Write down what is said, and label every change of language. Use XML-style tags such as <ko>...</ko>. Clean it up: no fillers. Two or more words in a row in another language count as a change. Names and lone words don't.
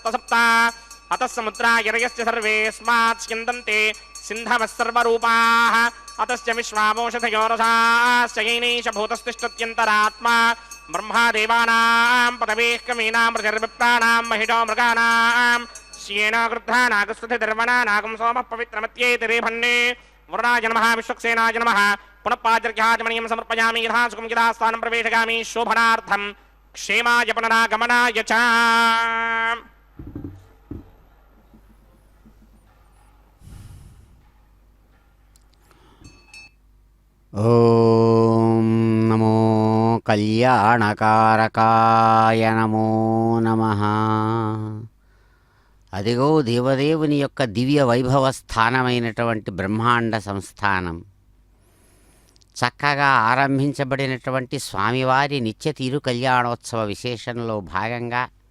<sa>सप्त अतः समुद्रा यरयश्च सर्वेऽस्मात् स्यन्दन्ते सिन्धवः सर्वरूपाः अतश्च विश्वामोषधयो रसाश्च येनैष भूतस्तिष्ठत्यन्तरात्मा ब्रह्मा देवानां पदवेः कवीनां प्रजर्विप्राणां महिषो मृगाणां श्येन गृद्धानागस्वधिर्वणा नागं सोमः पवित्रमत्येतिरेभन्ने वरुणाय नमः विश्वक्सेनाय नमः पुनः पाद्यर्घ्याचमनीयं समर्पयामि यथा सुखं यथा स्थानं प्रवेशयामि शोभनार्थं क्षेमाय पुनरागमनाय च</sa> <te>ఓం నమో కళ్యాణకారకాయ నమో నమః. అదిగో దేవదేవుని యొక్క దివ్య వైభవ స్థానమైనటువంటి బ్రహ్మాండ సంస్థానం, చక్కగా ఆరంభించబడినటువంటి స్వామివారి నిత్య తీరు కళ్యాణోత్సవ విశేషంలో భాగంగా</te>